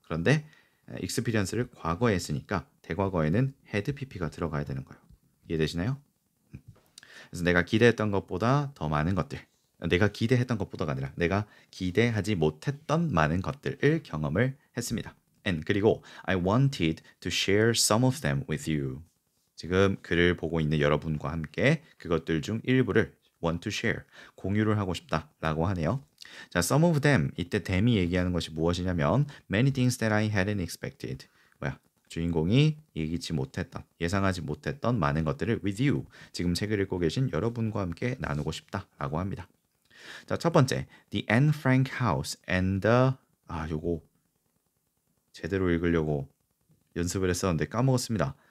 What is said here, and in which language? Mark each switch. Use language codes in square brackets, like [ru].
[ko] 그런데 experience를 과거에 했으니까 대과거에는 had pp가 들어가야 되는 거예요. 이해되시나요? 그래서 내가 기대했던 것보다 더 많은 것들, 내가 기대했던 것보다가 아니라 내가 기대하지 못했던 많은 것들을 경험을 했습니다. [en] And 그리고 I wanted to share some of them with you. [ko] 지금 글을 보고 있는 여러분과 함께 그것들 중 일부를 want to share, 공유를 하고 싶다라고 하네요. 자, some of them, 이때 them이 얘기하는 것이 무엇이냐면 many things that I hadn't expected. 주인공이 예상하지 못했던 많은 것들을 with you, 지금 책을 읽고 계신 여러분과 함께 나누고 싶다라고 합니다. 자, 첫 번째, the Anne Frank house and the 요거 제대로 읽으려고 연습을 했었는데 까먹었습니다.